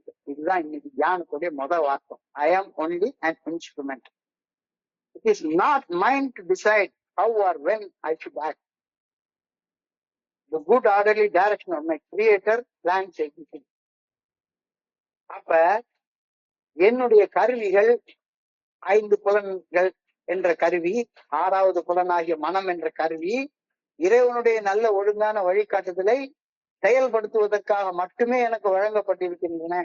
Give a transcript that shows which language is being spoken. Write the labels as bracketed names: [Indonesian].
[Tamil] இதுதான் இன்னைக்கு தியானத்துடைய வார்த்தை. [English] I am only an instrument. It is not mind to decide how or when I should act. The good orderly direction of my creator plans everything. [Tamil] அப்ப என்னுடைய கருவிகள் 5 புலன்கள் என்ற கருவி, 6வது புலனாகிய மனம் என்ற கருவி இறைவனுடைய நல்ல ஒழுங்கான வழிகாட்டுதலை செயல்படுத்துவதற்காக மட்டுமே எனக்கு வழங்கப்பட்டிருக்கின்றன.